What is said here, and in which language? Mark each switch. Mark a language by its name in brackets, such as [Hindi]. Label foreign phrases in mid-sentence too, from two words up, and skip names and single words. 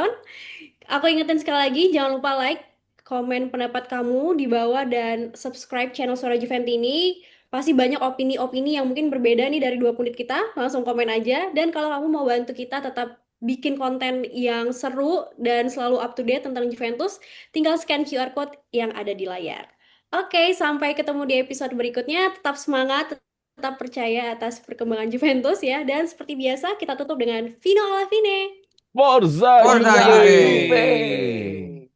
[Indonesian] Aku ingetin sekali lagi, jangan lupa like, komen pendapat kamu di bawah dan subscribe channel Suara Juventus ini. Pasti banyak opini-opini yang mungkin berbeda nih dari dua pundit kita. Langsung komen aja. Dan kalau kamu mau bantu kita tetap bikin konten yang seru dan selalu [English] up to date [Indonesian] tentang Juventus, tinggal [English] scan QR code [Indonesian] yang ada di layar. Oke, sampai ketemu di episode berikutnya. Tetap semangat, tetap percaya atas perkembangan Juventus ya. Dan seperti biasa, kita tutup dengan [Italian] Vino alla fine. Forza Forza Juve! Juve! Juve.